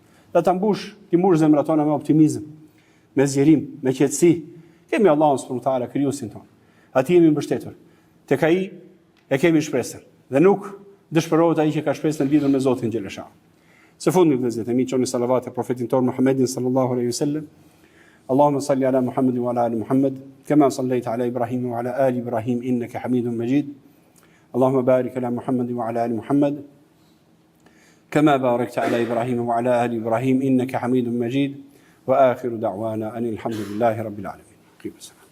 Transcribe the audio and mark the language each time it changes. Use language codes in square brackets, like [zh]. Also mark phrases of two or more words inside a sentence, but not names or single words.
[sq] Dhe ta mbush zemrat tona me optimizëm, me zgjerim, me qetësi. Kemi Allahun [ar] سبحانه وتعالى [sq] krijuesin ton. Atij jemi mbështetur. Tek ai e kemi shpresën. Dhe nuk dëshpërohet ai që ka shpresën lidhur me Zotin xhaleshano. Së fundi vëllezër, mi çoni salavat e profetit ton Muhammedin [ar] صلى الله عليه وسلم. اللهم صل على محمد وعلى آل محمد كما صليت على إبراهيم وعلى آل إبراهيم إنك حميد مجيد. اللهم بارك على محمد وعلى آل محمد كما باركت على إبراهيم وعلى آل إبراهيم إنك حميد مجيد وآخر دعوانا أن الحمد لله رب العالمين.